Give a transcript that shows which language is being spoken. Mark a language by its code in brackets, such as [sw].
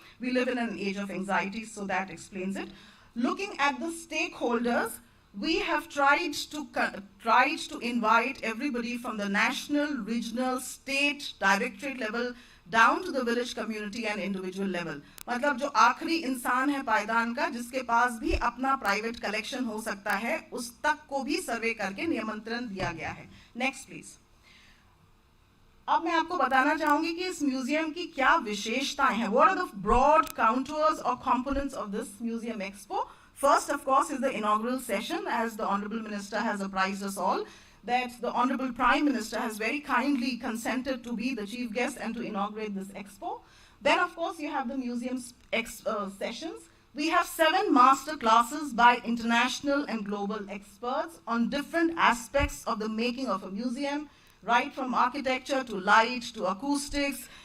[en] We live in an age of anxiety, so that explains it. Looking at the stakeholders, we have tried to invite everybody from the national, regional, state, directorate level down to the village community and individual level. [hi] मतलब जो आखिरी इंसान है पायदान का जिसके पास भी अपना प्राइवेट कलेक्शन हो सकता है, उस तक को भी सर्वे करके निमंत्रण दिया गया है. [en] Next please. [hi] अब मैं आपको बताना चाहूंगी कि इस म्यूजियम की क्या विशेषताएं हैं. [en] What are the broad contours or components of this Museum Expo? First, of course, is the inaugural session, as the Honorable Minister has apprised us all, that the Honorable Prime Minister has very kindly consented to be the chief guest and to inaugurate this expo. Then, of course, you have the museum's sessions. We have 7 master classes by international and global experts on different aspects of the making of a museum, right from architecture to light to acoustics